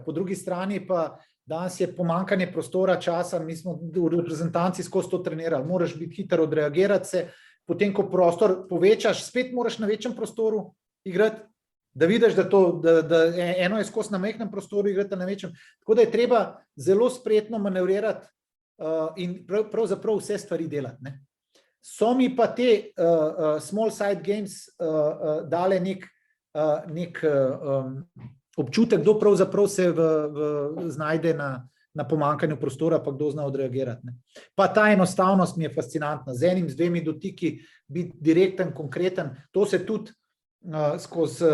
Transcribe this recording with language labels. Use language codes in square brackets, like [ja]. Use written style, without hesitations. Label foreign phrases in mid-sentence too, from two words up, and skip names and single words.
[sl] Po drugi strani pa danes je pomankanje prostora, časa, mi smo v reprezentanci skozi to trenirali, moraš biti hiter, odreagirati se, potem ko prostor povečaš, spet moraš na večjem prostoru igrati, da vidiš, da eno je skozi na majhnem prostoru igrati na večjem. Tako da je treba zelo spretno manevrirati in pravzaprav vse stvari delati. Ne. So mi pa te [en] small side games [sl] dale nek občutek, kdo pravzaprav se znajde na pomankanju prostora, pa kdo zna odreagirati. Ne. Pa ta enostavnost mi je fascinantna. Z enim, z 2 dotiki biti direkten, konkreten, to se tudi skozi...